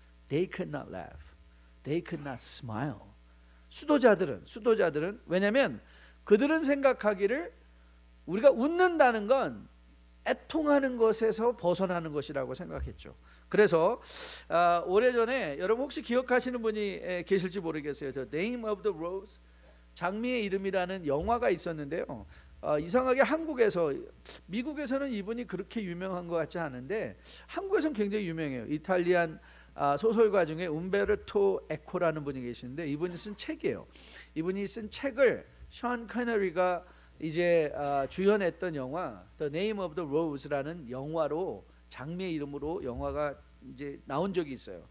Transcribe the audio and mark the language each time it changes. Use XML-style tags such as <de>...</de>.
<en>They could not laugh. They could not smile.</en> <ko>수도자들은 왜냐하면 그들은 생각하기를 우리가 웃는다는 건 애통하는 것에서 벗어나는 것이라고 생각했죠. 그래서 오래전에, 여러분 혹시 기억하시는 분이 계실지 모르겠어요. The Name of the Rose, 장미의 이름이라는 영화가 있었는데요. 이상하게 미국에서는 이분이 그렇게 유명한 것 같지 않은데 한국에서는 굉장히 유명해요. 이탈리안 소설가 중에 움베르토 에코라는 분이 계시는데 이분이 쓴 책이에요. 이분이 쓴 책을 션 커너리가 이제 주연했던 영화 The Name of the Rose라는 영화로, 장미의 이름으로 영화가 이제 나온 적이 있어요.</ko>